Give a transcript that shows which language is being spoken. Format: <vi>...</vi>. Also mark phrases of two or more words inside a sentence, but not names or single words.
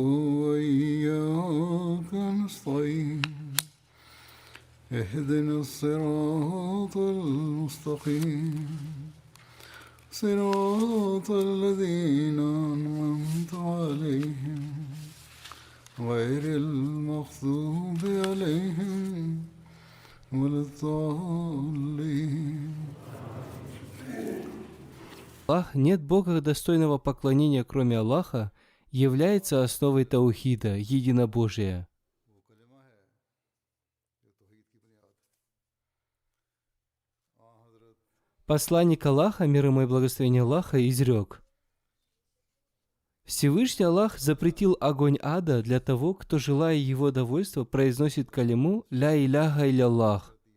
<ar>وإياك نستعين اهدنا الصراط المستقيم صراط الذين أنعمت عليهم غير المغضوب عليهم ولا الضالين.</ar> <ru>Аллах, нет Бога достойного поклонения, кроме Аллаха, является основой таухида, единобожия. Посланник Аллаха, мир ему и благословение Аллаха, изрек: Всевышний Аллах запретил огонь ада для того, кто, желая его довольства, произносит калиму</ru> <ar>«لا إله إلا الله».</ar>